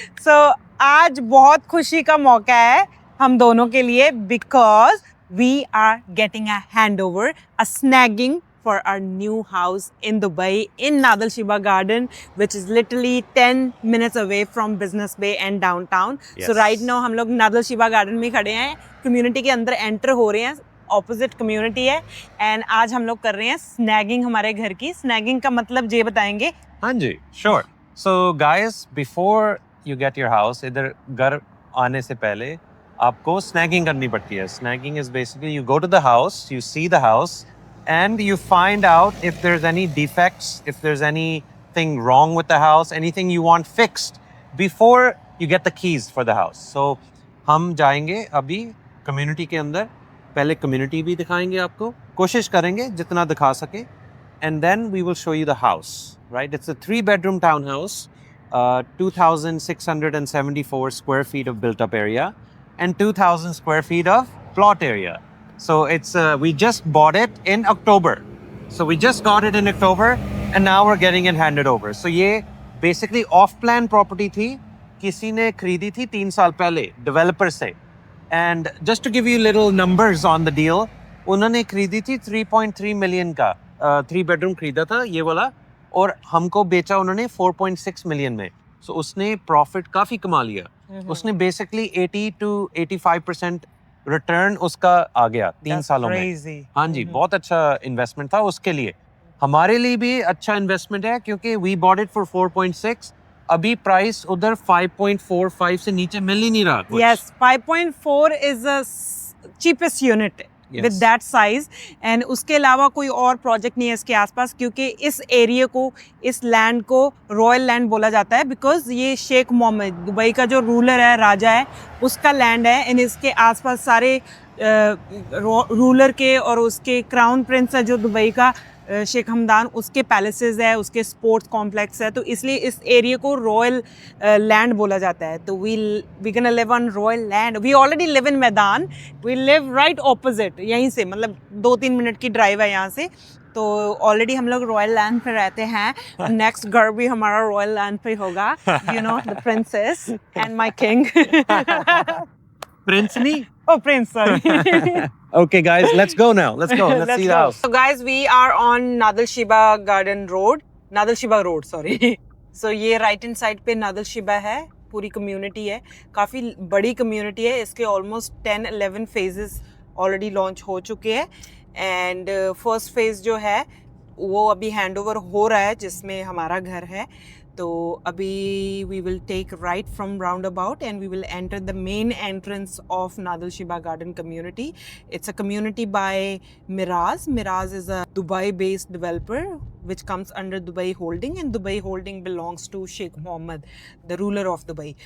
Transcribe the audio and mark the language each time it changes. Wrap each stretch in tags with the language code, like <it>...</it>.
<en>So</en> <hi>आज बहुत खुशी का मौका है हम दोनों के लिए</hi> <en>because we are getting a handover, a snagging for our new house in Dubai in Nadal Shiba Garden, which is literally 10 minutes away from Business Bay and downtown. Yes.</en> <hi>So right now हम लोग Nadal Shiba garden में खड़े हैं, community के अंदर enter हो रहे हैं, ऑपोजिट कम्युनिटी है एंड आज हम लोग कर रहे हैं स्नैगिंग हमारे घर की. स्नैगिंग का मतलब जे बताएंगे. हाँ जी, sure.</hi> <en>So guys, before you get your house,</en> <hi>इधर घर आने से पहले आपको snagging करनी पड़ती है.</hi> <en>Snagging is basically you go to the house, you see the house, and you find out if there's any defects, if there's anything wrong with the house, anything you want fixed before you get the keys for the house.</en> <hi>So हम जाएंगे अभी community के अंदर, पहले community भी दिखाएंगे आपको, कोशिश करेंगे जितना दिखा सके,</hi> <en>and then we will show you the house, right? It's a 3-bedroom townhouse, 2,674 square feet of built-up area, and 2,000 square feet of plot area. So it's we just bought it in October. So we just got it in October, and now we're getting it handed over.</en> <hi>So ये basically off-plan property थी, किसी ने खरीदी थी 3 साल पहले developer से.</hi> <en>And just to give you little numbers on the deal,</en> <hi>उन्होंने खरीदी थी 3.3 million का 3-bedroom खरीदा था ये वाला, और हमको बेचा उन्होंने 4.6 million में. So उसने profit काफी कमा लिया. उसने basically 80 to 85% रिटर्न उसका आ गया 3 सालों में. हाँ जी, बहुत अच्छा इन्वेस्टमेंट था उसके लिए. हमारे लिए भी अच्छा इन्वेस्टमेंट है क्योंकि</hi> <en>We bought it for 4.6.</en> <hi>अभी प्राइस उधर 5.45 से नीचे मिल ही नहीं रहा.</hi> <en>Yes, 5.4 is the cheapest unit with that size.</en> <hi>And उसके अलावा कोई और प्रोजेक्ट नहीं है इसके आसपास, क्योंकि इस एरिया को, इस लैंड को रॉयल लैंड बोला जाता है बिकॉज ये शेख मोहम्मद, दुबई का जो रूलर है, राजा है, उसका लैंड है. एंड इसके आसपास सारे रूलर के और उसके क्राउन प्रिंस है जो दुबई का, शेख हमदान, उसके पैलेसेस है, उसके स्पोर्ट्स कॉम्प्लेक्स है, तो इसलिए इस एरिया को रॉयल लैंड बोला जाता है.</hi> <en>तो we gonna live on royal land. We already live in Meydan.</en> <hi>वी लिव राइट ऑपोजिट, यहीं से मतलब 2-3 मिनट की ड्राइव है यहाँ से. तो ऑलरेडी हम लोग रॉयल लैंड पे रहते हैं. नेक्स्ट घर भी हमारा रॉयल लैंड पे होगा.</hi> <en>You know, the princess and my king.</en> <hi>Prince नहीं?</hi> <en>Oh, Prince, sorry. Okay, guys, let's go now. Let's go. Let's see the house. So, guys, we are on Nadal Shiba Garden Road. Nadal Shiba Road, sorry.</en> <hi>So, ये right hand side पे Nadal Shiba है. पूरी community है. काफ़ी बड़ी community है. इसके almost 10-11 phases already launch हो चुके हैं. And first phase जो है वो अभी handover हो रहा है, जिसमें हमारा घर है.</hi> <en>तो अभी we will take right from roundabout and we will enter the main entrance of Nadal Shiba Garden community. It's a community by Miraz. Miraz is a Dubai-based developer which comes under Dubai Holding, and Dubai Holding belongs to Sheikh Mohammed, the ruler of Dubai.</en>